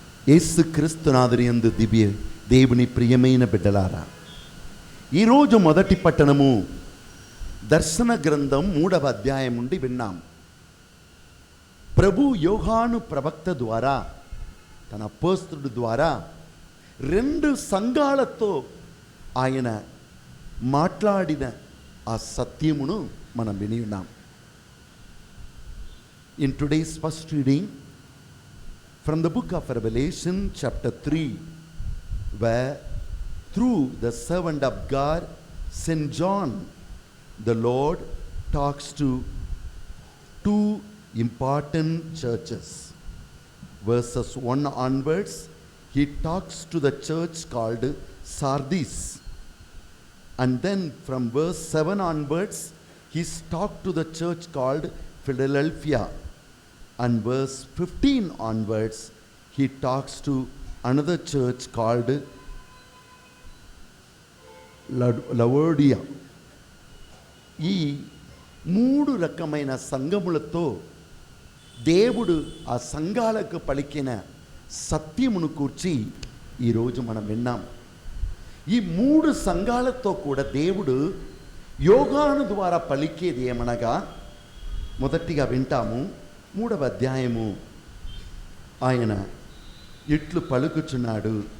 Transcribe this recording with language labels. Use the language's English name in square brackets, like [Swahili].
[Telugu] యేసు క్రీస్తునాథుని యందు దివ్య దేవుని ప్రియమైన బిడ్డలారా, ఈరోజు మొదటి పట్టణము దర్శన గ్రంథం 3వ అధ్యాయం నుండి విన్నాం. ప్రభు యోహాను ప్రవక్త ద్వారా తన అపోస్తలుడు ద్వారా 2 సంఘాలతో ఆయన మాట్లాడిన ఆ సత్యమును మనం విని ఉన్నాం. [English] In today's first reading from the book of Revelation chapter 3, where through the servant of God St. John, the Lord talks to 2 important churches. Verses 1 onwards, he talks to the church called Sardis. And then from verse 7 onwards, he's talked to the church called Philadelphia. And verse 15 onwards, he talks to another church called Laodicea. [Telugu] ఈ 3 రకమైన సంఘములతో దేవుడు ఆ సంఘాలకు పలికిన సత్యమును కూర్చి ఈరోజు మనం విన్నాం. ఈ 3 సంఘాలతో కూడా దేవుడు యోగాను ద్వారా పలికేది ఏమనగా, మొదటిగా వింటాము 3వ అధ్యాయము ఆయన ఇట్లు పలుకుచున్నాడు.